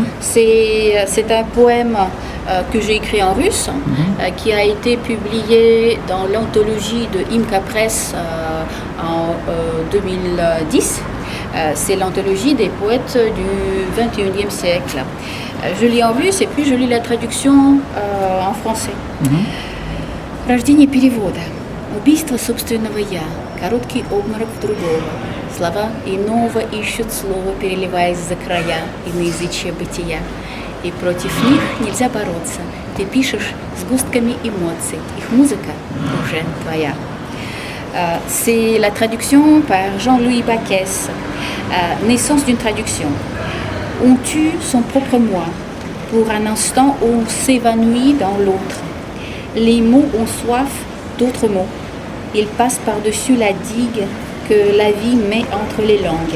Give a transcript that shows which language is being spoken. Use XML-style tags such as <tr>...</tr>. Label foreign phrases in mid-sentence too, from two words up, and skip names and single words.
<fr>C'est un poème que j'ai écrit en russe, qui a été publié dans l'anthologie de Imka Press en 2010. C'est l'anthologie des poètes du XXIe siècle. Je lis en russe et puis je lis la traduction en français.</fr> <ru>Рождение перевода. Убийство собственного «я». Короткий обморок в другого. Слова иного ищут слово, переливаясь за края иноязычия бытия. И против них нельзя бороться. Ты пишешь сгустками эмоций. Их музыка уже твоя.</ru> <fr>C'est la traduction par Jean-Louis Baquès. Naissance d'une traduction. On tue son propre moi. Pour un instant, on s'évanouit dans l'autre. Les mots ont soif d'autres mots. Ils passent par-dessus la digue que la vie met entre les langues.</fr>